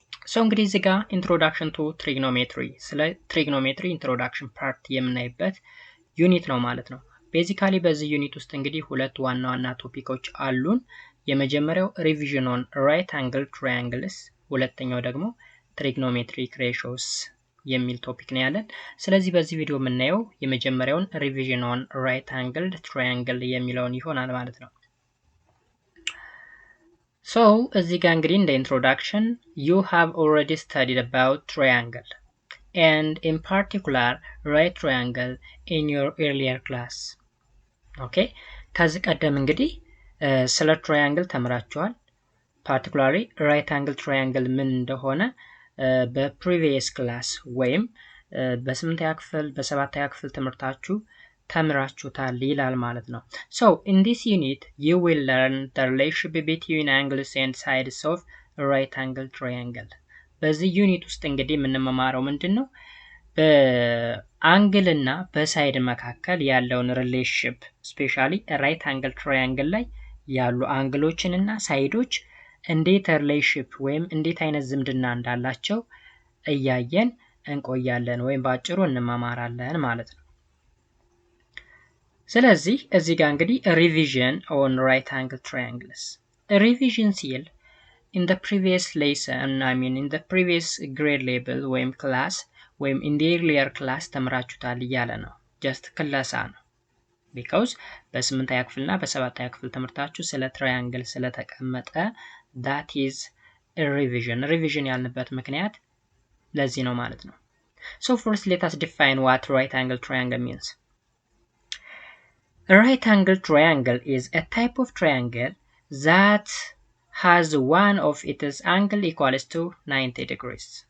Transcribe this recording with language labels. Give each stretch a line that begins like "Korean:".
Amharic: So እንግዲህ እዚህ ጋር ኢንትሮዳክሽን ቱ ትሪግኖሜትሪ ስለ ትሪግኖሜትሪ ኢንትሮዳክሽን ፓርት የምናይበት ዩኒት ነው ማለት ነው። ቤዚካሊ በዚህ ዩኒት ውስጥ እንግዲህ ሁለት ዋና ዋና ቶፒኮች አሉን። የመጀመሪያው ሪቪዥን ኦን ራይት አንግል ትራያንግልስ፣ ሁለተኛው ደግሞ ትሪግኖሜትሪክ ሬሾስ የሚል ቶፒክ ነው ያለን። ስለዚህ በዚህ ቪዲዮ የምናየው የመጀመሪያውን ሪቪዥን ኦን ራይት አንግል ትራያንግል የሚለውን ይሆናል ማለት ነው።
English: So, as you can in the introduction, you have already studied about triangle, and in particular, right triangle in your earlier class. Okay?
Amharic: ከዚህ ቀደም እንግዲህ ስለ triangle ተምራችኋል።
English: particularly right angle triangle
Amharic: ምን እንደሆነ በprevious class ወይም በ8ኛ ክፍል በ7ኛ ክፍል ትምህርታችሁ ተምራችሁታል ይላል ማለት ነው።
English: So in this unit you will learn the relationship between angles and sides of a right angle triangle.
Amharic: በዚህ ዩኒት ውስጥ እንግዲህ የምንማማረው ምንድነው? በአንግል እና በሳይድ መካከል ያለውን ሪሌሽንሺፕ ስፔሻሊ ራይት አንግል ትራያንግል ላይ ያሉ አንግሎችን እና ሳይዶች እንዴት ሪሌሽንሺፕ ወይም እንዴት አይነት ዝምድና እንዳላቸው እያየን እንቆያለን ወይም ባጭሩ እንማማራለን ማለት ነው። ስለዚህ እዚህ ጋር እንግዲህ ሪቪዥን ኦን ራይት አንግል ትራያንግልስ ሪቪዥን ሲል
English: in the previous lesson in the previous grade level
Amharic: ወይም ክላስ ወይም
English: in the earlier class
Amharic: ተምራችሁታል እያለ ነው። just ክለሳ ነው because በ8ኛ ክፍልና በ7ኛ ክፍል ትምህርታችሁ ስለ ትራያንግል ስለተቀመጠ
English: that is a revision
Amharic: ያልንበት ምክንያት ለዚህ ነው ማለት ነው።
English: So first let us define what right angle triangle means. A right angle triangle is a type of triangle that has one of its angle equals to 90 degrees.